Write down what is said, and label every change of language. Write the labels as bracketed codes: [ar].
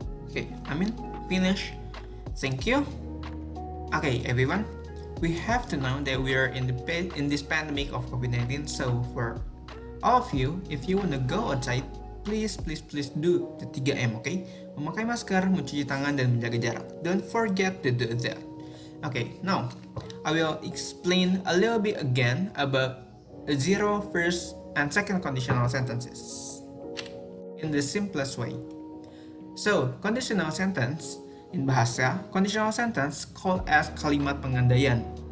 [en] Okay, Amin, finish. Thank you. Okay, everyone. We have to know that we are in this pandemic of COVID-19. So for all of you, if you wanna go outside, please do the 3M, okay? [id] Memakai masker, mencuci tangan, dan menjaga jarak. [en] Don't forget to do that. Okay, now I will explain a little bit again about the zero, first, and second conditional sentences in the simplest way. So, conditional sentence in bahasa, conditional sentence called as [id] kalimat pengandaian.